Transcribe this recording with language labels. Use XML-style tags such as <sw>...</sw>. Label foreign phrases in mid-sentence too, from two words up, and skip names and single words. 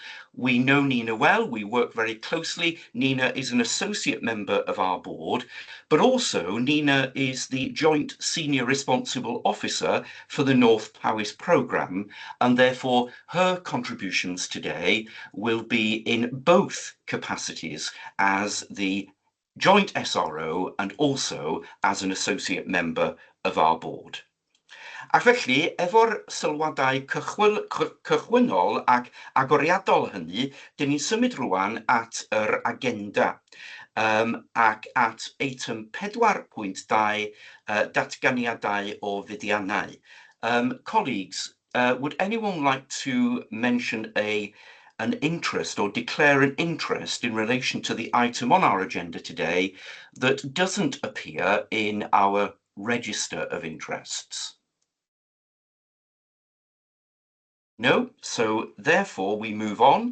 <en>We know Nina well, we work very closely. Nina is an associate member of our board, but also Nina is the Joint Senior Responsible Officer for the North Powys programme, and therefore her contributions today will be in both capacities as the joint SRO and also as an associate member of our board.</en> <cy>Ac felly, efo'r sylwadau cychwynnol ac agoriadol hynny, dyn ni'n symud rwan at yr agenda ac at eitem 4.2, datganiadau o fuddiannau.</cy> <en>Colleagues, would anyone like to mention an interest or declare an interest in relation to the item on our agenda today that doesn't appear in our register of interests? No, so therefore we move on.</en>